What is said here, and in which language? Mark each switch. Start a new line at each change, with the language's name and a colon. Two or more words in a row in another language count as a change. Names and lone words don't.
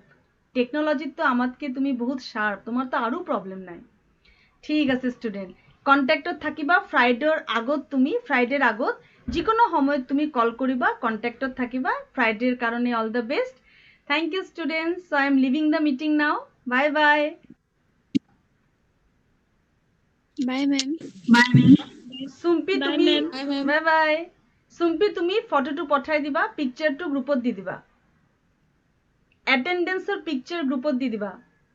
Assamese: টেকনলজিত আমাতকে তুমি বহুত শাৰ্প, তোমাৰতো আৰু প্ৰব্লেম নাই। ঠিক আছে ষ্টুডেণ্ট, কণ্টেক্টত থাকিবা। ফ্ৰাইডেৰ আগত যিকোনো সময়ত তুমি কল কৰিবা, কণ্টেক্টত থাকিবা। ফ্ৰাইডেৰ কাৰণে
English: all the best. Thank you students. So I am leaving the meeting now. Bye bye. Bye ma'am.
Assamese: চুম্পি
English: Bye,
Assamese: তুমি
English: ma'am. Bye, ma'am. Bye bye.
Assamese: চুম্পি তুমি ফটোটো পঠাই দিবা, পিকচাৰটো গ্ৰুপত দি দিবা, এটেন্ডেন্সৰ পিকচাৰ গ্ৰুপত দি দিবা।